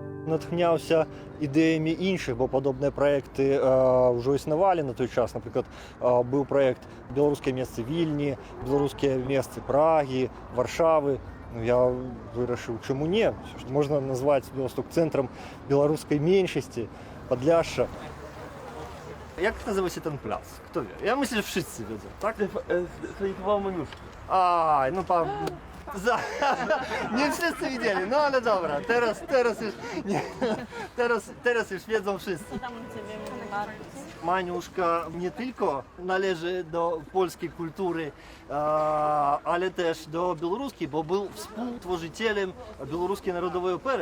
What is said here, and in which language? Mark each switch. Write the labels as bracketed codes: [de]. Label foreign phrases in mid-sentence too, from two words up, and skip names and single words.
[be] натхняўся ідэямі іншых, бо падобныя праекты ўжо існавалі на той час. Напрыклад, быў праект беларускія месцы Вільні, беларускія месцы Прагі, Варшавы. Я вырашыў, чаму не? Можна назваць Беласток цэнтрам беларускай меншасці, Падляшша. [pl] Jak nazywa się ten plac? Kto wie? Ja myślę, że wszyscy wiedzą, tak? Chroniковал Манюшку. No pan... Nie wszyscy widzieli, no ale dobra, teraz już... Nie, teraz już wiedzą wszyscy. Maniuszka nie tylko należy do polskiej kultury, ale też do białoruskiej, bo był współtworzycielem białoruskiej narodowej opery.